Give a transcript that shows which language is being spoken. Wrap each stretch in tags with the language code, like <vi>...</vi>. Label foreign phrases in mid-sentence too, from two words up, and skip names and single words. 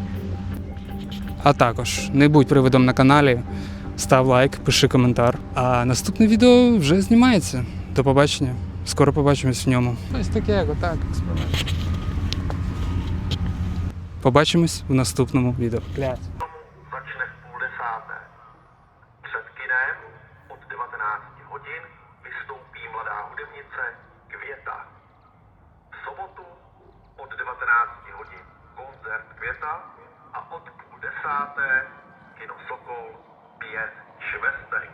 <uk>А також не будь привидом на каналі, став лайк, пиши коментар. А наступне відео вже знімається. До побачення. Скоро побачимось в ньому. Ось таке, отак, експеримент. Побачимось в наступному відео.</uk> <cs>Začne v 9:30. Před kinem od 19 hodin vystoupí mladá hudebnice Květa. V sobotu od 19 hodin koncert Květa a od 9:30 kino Sokol 5 švestek.</cs>